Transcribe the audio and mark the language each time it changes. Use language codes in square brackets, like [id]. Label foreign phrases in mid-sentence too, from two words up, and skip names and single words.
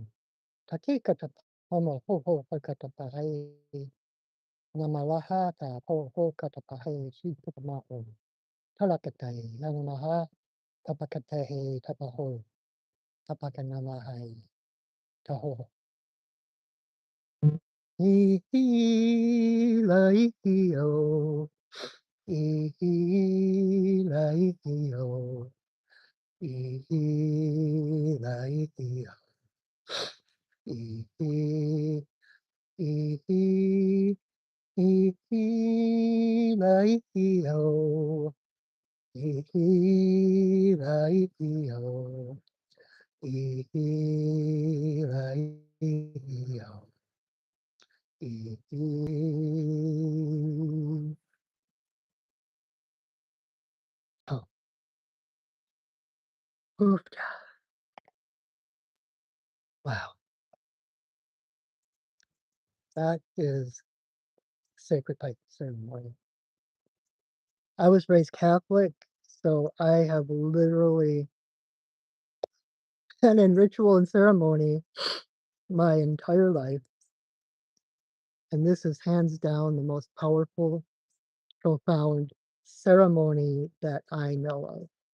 [en] Tatikata homo ho ho pakatapahai. Namalaha ta ho ho katapahe si putamaho. Talakatai, Nanamaha, Tapakatehe, Tapaho, Tapakanamahai, Taho. Ihi laihio, Ihi laihio, Ihi laihio, Ihi, Ihi, Ihi laihio. Ihiraihio, ihiraihio, ihi- Oh, oof, wow, that is sacred pipe ceremony. I was raised Catholic, so I have literally been in ritual and ceremony my entire life, and this is hands down the most powerful, profound ceremony that I know of.